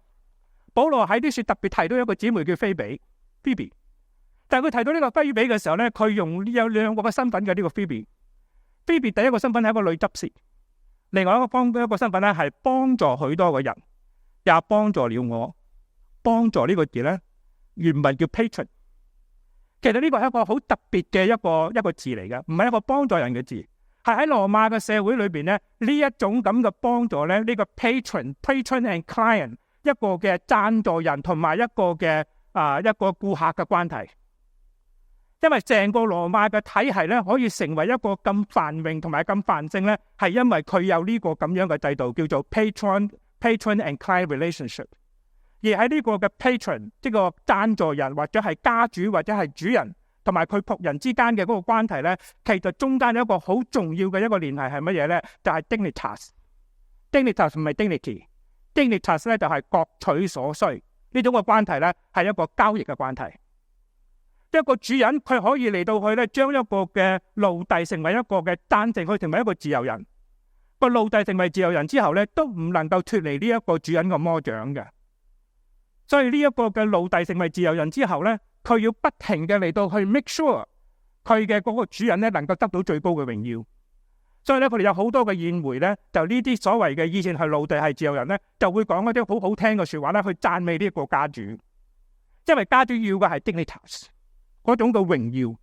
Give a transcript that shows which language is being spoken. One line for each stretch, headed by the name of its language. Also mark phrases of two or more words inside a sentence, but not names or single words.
Cantonese: 保羅喺啲書特別提到一個姊妹叫菲比 Phoebe， 但係佢提到呢個菲比嘅時候咧，佢用有兩個嘅身份嘅呢個 Phoebe。Phoebe 第一個身份係一個女執事，另外一個身份咧係幫助許多嘅人，也幫助了我。幫助呢個字咧原文叫 patron， 其實呢個係一個好特別嘅一個字嚟嘅，唔係一個幫助人嘅字，係喺羅馬嘅社會裏邊咧，呢一種咁嘅幫助咧，呢個
English: patron and client，
Cantonese: 一個嘅贊助人同埋一個嘅一個顧客嘅關係。因為成個羅馬嘅體系咧，可以成為一個咁繁榮同埋咁繁盛咧，係因為佢有呢個咁樣嘅制度，叫做
English: patron and client relationship。
Cantonese: 而喺呢個嘅 patron， 即個贊助人或者係家主或者係主人同埋佢僕人之間嘅嗰個關係咧，其實中間有一個好重要嘅一個聯繫係乜嘢咧？就係 dignitas。dignitas 唔係 dignity。dignitas 咧就係各取所需，呢種嘅關係咧係一個交易嘅關係。一個主人佢可以嚟到去咧，將一個嘅奴隸成為一個嘅贊成，佢成為一個自由人。個奴隸成為自由人之後咧，都唔能夠脫離呢一個主人嘅魔掌嘅。所以呢一個嘅奴隸成為自由人之後咧，佢要不停嘅嚟到去
English: make sure
Cantonese: 佢嘅嗰個主人咧能夠得到最高嘅榮耀。所以咧，佢哋有好多嘅宴會咧，就呢啲所謂嘅以前係奴隸係自由人咧，就會講一啲好好聽嘅說話咧，去讚美呢一個家主，因為家主要嘅係 dignitas 嗰種嘅榮耀。